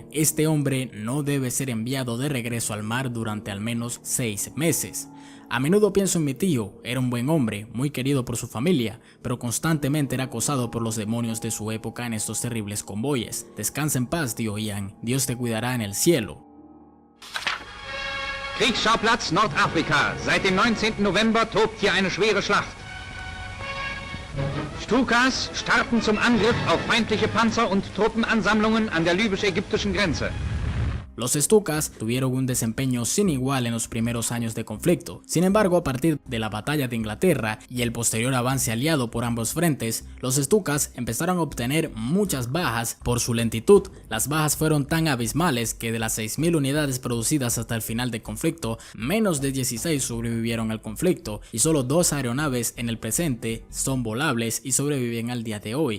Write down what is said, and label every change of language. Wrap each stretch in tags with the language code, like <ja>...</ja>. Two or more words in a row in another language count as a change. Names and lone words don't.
<es>Este hombre no debe ser enviado de regreso al mar durante al menos 6 meses. A menudo pienso en mi tío, era un buen hombre, muy querido por su familia, pero constantemente era acosado por los demonios de su época en estos terribles convoyes. Descansa en paz, tío Ian, Dios te cuidará en el cielo.</es> <de>Kriegsschauplatz Nordafrika. Seit dem 19. November tobt hier eine schwere Schlacht. Stukas starten zum Angriff auf feindliche Panzer und Truppenansammlungen an der libysch-ägyptischen Grenze.</de> <es>Los Stukas tuvieron un desempeño sin igual en los primeros años de conflicto. Sin embargo, a partir de la batalla de Inglaterra y el posterior avance aliado por ambos frentes, los Stukas empezaron a obtener muchas bajas por su lentitud. Las bajas fueron tan abismales que de las 6.000 unidades producidas hasta el final del conflicto, menos de 16 sobrevivieron al conflicto y solo 2 aeronaves en el presente son volables y sobreviven al día de hoy.</es>